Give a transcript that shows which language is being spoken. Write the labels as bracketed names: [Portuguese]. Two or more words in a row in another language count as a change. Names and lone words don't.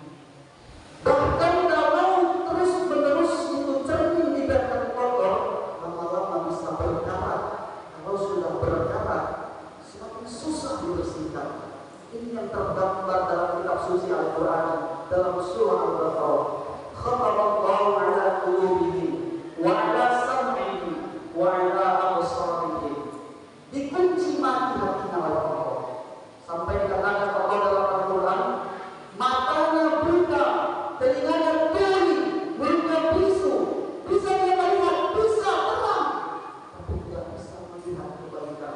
[Indonesian] Bahkan kalau terus-menerus itu cermin dibiarkan kotor, lama-lama bisa berkarat. Kalau sudah berkarat, semakin susah dibersihkan. Ini yang tergambar dalam kitab suci Al-Quran dalam surah Al-Baqarah. [Arabic] ختم الله على قلوبهم وعلى سمعهم وعلى أبصارهم. [Indonesian] Dikunci mati hatinya oleh Allah. Sampai dikatakan Allah dalam Al-Quran, matanya buta, telinganya tuli, mulutnya bisu, bisa dia melihat, bisa terang, tapi tidak bisa melihat kebaikan.